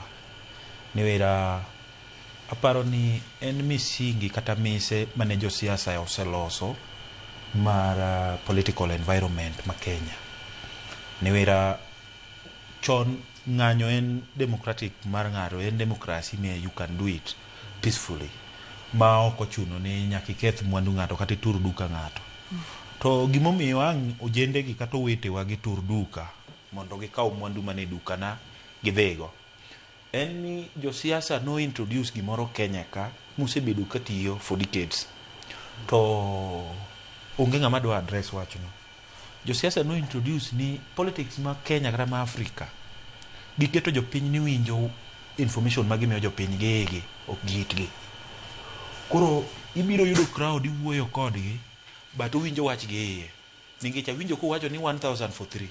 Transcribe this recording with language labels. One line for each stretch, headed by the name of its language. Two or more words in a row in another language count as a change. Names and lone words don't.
Luo (Kenya and Tanzania): Niwera aparo ni en misingi kata mise mane jo siasa oseloso mar
English: political environment
Luo (Kenya and Tanzania): ma Kenya. Niwera chon ng'anyo en democratic mar ng'ato, en demokrasi me
English: you can do it peacefully
Luo (Kenya and Tanzania): ma ok ochuno ni nyaka iketh mwandu ng'ato kata itur duka ng'ato. To gimomiyo ang' ojende gi kata owetewa gi tur duka mondo gikaw mwandu mane dukana gidhigo en ni jo siasa no introduce gimoro Kenya ka mosebedo katiyo
English: for decades
Luo (Kenya and Tanzania): to onge ng'ama dwa address wachno. Jo siasa no introduce ni politics ma Kenya kata ma Afrika giketo jopiny ni winjo information magimiyo jopiny gigi ok gitgi. Koro ibiro yudo crowd iwuoyo kodgi but uwinjo wachgi iye nikech awinjo kowacho ni 1000 for 3.